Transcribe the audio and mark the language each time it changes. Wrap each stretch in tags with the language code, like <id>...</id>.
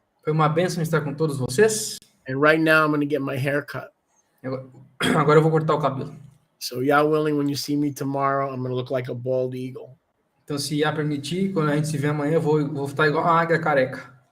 <pt>Foi uma bênção estar com todos vocês.</pt> <en>And right now, I'm going to get my hair cut.</en> <pt>Agora eu vou cortar o cabelo.</pt> <en>So, Yah willing, when you see me tomorrow, I'm going to look like a bald eagle.</en> <pt>Então, se Yah permitir, quando a gente se vê amanhã, eu vou estar igual uma águia careca.</pt>